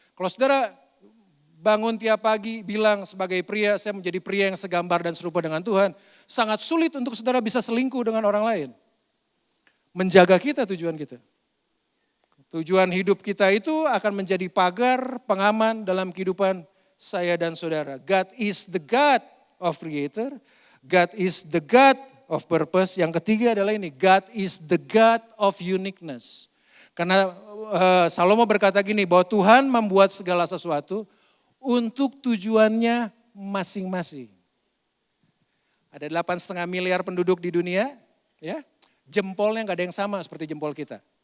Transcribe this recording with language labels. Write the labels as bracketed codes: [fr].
[id] Kalau saudara bangun tiap pagi bilang sebagai pria, saya menjadi pria yang segambar dan serupa dengan Tuhan. Sangat sulit untuk saudara bisa selingkuh dengan orang lain. Menjaga kita tujuan kita. Tujuan hidup kita itu akan menjadi pagar pengaman dalam kehidupan saya dan saudara. [en] God is the God of creator. God is the God of purpose. [id] Yang ketiga adalah ini, [en] God is the God of uniqueness. [id] Karena Salomo berkata gini, bahwa Tuhan membuat segala sesuatu untuk tujuannya masing-masing. Ada 8,5 miliar penduduk di dunia, ya, jempolnya gak ada yang sama seperti jempol kita.